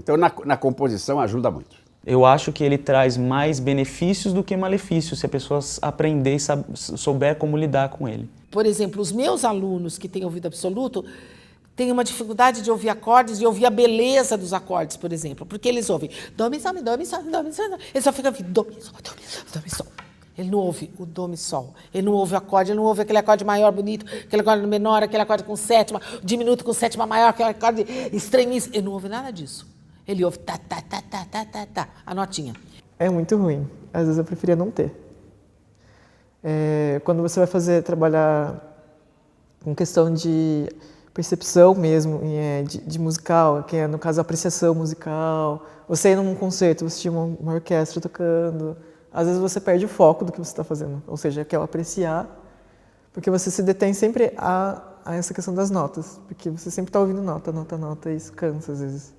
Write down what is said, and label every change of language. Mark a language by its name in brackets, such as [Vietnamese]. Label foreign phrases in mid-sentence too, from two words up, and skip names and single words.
[Portuguese] Então na composição ajuda muito. Eu acho que ele traz mais benefícios do que malefícios, se a pessoa aprender e souber como lidar com ele. Por exemplo, os meus alunos que têm ouvido absoluto têm uma dificuldade de ouvir acordes, de ouvir a beleza dos acordes, por exemplo, porque eles ouvem dó, mi, sol, mi, dó, mi, sol, dó, mi, sol, ele só fica ouvindo dó, mi, sol, dó, mi, sol, dó, mi, sol. Ele não ouve o dó, mi, sol, ele não ouve o acorde, ele não ouve aquele acorde maior, bonito, aquele acorde menor, aquele acorde com sétima, diminuto com sétima maior, aquele acorde estranhíssimo, ele não ouve nada disso. Ele ouve tá, tá, tá, tá, tá, tá, tá, a notinha. É muito ruim. Às vezes eu preferia não ter. Quando você vai trabalhar com questão de percepção mesmo, de musical, que é, no caso, a apreciação musical, você ir num concerto, você tinha uma orquestra tocando, às vezes você perde o foco do que você está fazendo, ou seja, que é o apreciar, porque você se detém sempre a essa questão das notas, porque você sempre está ouvindo nota, nota, nota, e isso cansa às vezes.